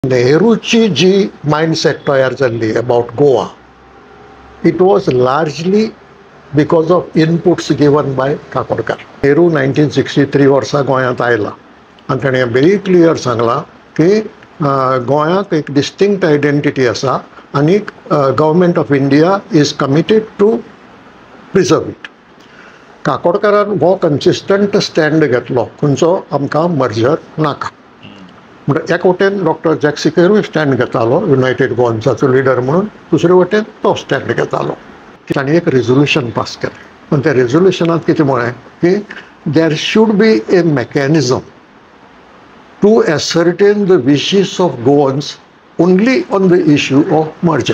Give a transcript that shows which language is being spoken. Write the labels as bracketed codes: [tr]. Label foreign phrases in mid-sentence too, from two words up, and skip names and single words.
[kok] नेहरूची जी माइंडसेट तयार जाल्ली अबाउट गोवा, [en] It was largely because of inputs given by Kakodkar. [kok] नेहरू 1963 वर्सा गोंयांत आयला आनी ताणें [en] very clear [kok] सांगला की गोंयांत एक [en] distinct identity [kok] आसा आनी [en] Government of India is committed to preserve it. [kok] काकोडकरान हो [en] consistent stand [kok] घेतलो, खंयचो आमकां मर्जर नाका. म्हणजे एक वटेन डॉक्टर जॅक सिकेरूय स्टँड घेतालो युनायटेड गोवन्साचो लिडर म्हणून, दुसरे वटेन तो स्टँड घेतालो. ताणें एक रेजोल्युशन पास केलें आनी त्या रेजोल्युशनांत कितें म्हळें की [en] there should be a mechanism to ascertain the wishes of Goans only on the issue of merger.